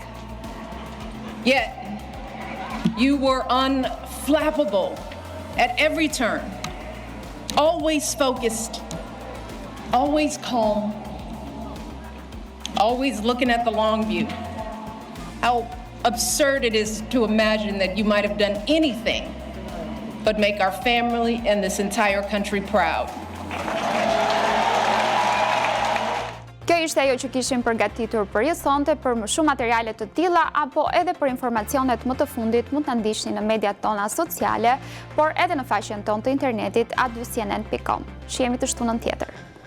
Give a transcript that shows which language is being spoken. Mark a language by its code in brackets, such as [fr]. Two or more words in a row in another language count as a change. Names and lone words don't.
[en] Yet, you were unflappable at every turn, always focused, always calm, always looking at the long view. How absurd it is to imagine that you might have done anything but make our family and this entire country proud. [sq] Kjo ishte ajo që kishim përgatitur për sonte. Për më shumë materiale të tilla apo edhe për informacionet më të fundit mund të ndiqni në mediat tona sociale, por edhe në faqen tonë të internetit @cnn.com. Shihemi të shtunën tjetër.